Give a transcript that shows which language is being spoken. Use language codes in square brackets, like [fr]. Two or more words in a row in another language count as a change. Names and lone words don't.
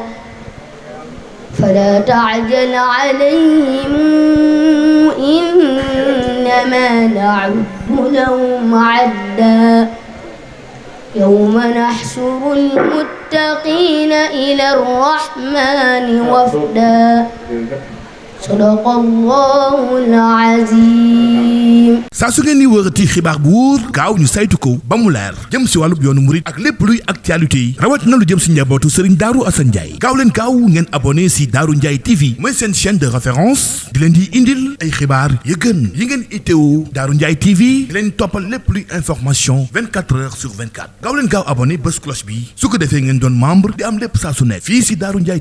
[ar] فلا تعجل عليهم إنما نعد لهم عدا يوم نحشر المتقين إلى الرحمن وفدا صدق الله العظيم. [wo] saa su ngeen di wërati xibaar bu wóor gaaw ñu saytu ko ba mu leer jëm si wàllub yoonu murit ak lépp luy actualité yi rawat na lu jëm si njabootu Serigne Darou Assane Ndiaye gaaw leen gaaw ngeen abonné si Darou Ndiaye TV mooy seen [fr] chaîne de référence [wo] di leen di indil ay xibaar yu gën yi ngeen itteewu Darou Ndiaye TV di leen toppal lépp luy [fr] information 24 heures sur 24 [wo] gaaw leen gaaw abonné bés cloche bi su ko defee ngeen doon membre di am lépp saa su nekk fii si Darou Ndiaye